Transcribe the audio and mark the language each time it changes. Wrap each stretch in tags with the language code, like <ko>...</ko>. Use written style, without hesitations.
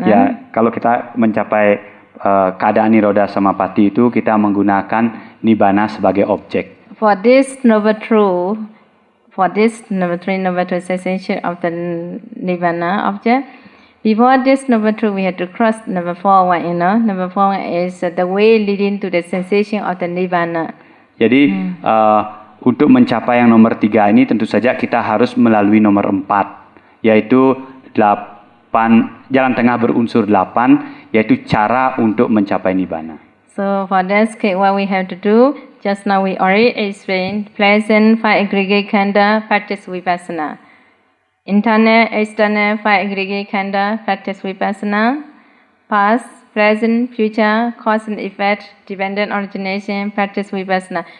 <id>Ya, kalau kita mencapai keadaan nirodha samapatti itu kita menggunakan nibbana sebagai objek.</id> <en>For this noble truth, for this number 3, number 2 cessation of the nibbana object, before this number 2 we have to cross number 4 one, Number 4 one is the way leading to the sensation of the nibbana.</en> <id>Jadi untuk mencapai yang nomor 3 ini tentu saja kita harus melalui nomor 4, yaitu 8, jalan tengah berunsur 8, yaitu cara untuk mencapai nibbana.</id> <en>So for that, what we have to do, just now we already explained, pleasant 5 aggregate khandha, practice vipassana. Internal, external 5 aggregate khandha, practice vipassana. Past, present, future, cause and effect, dependent origination, practice vipassana.</en>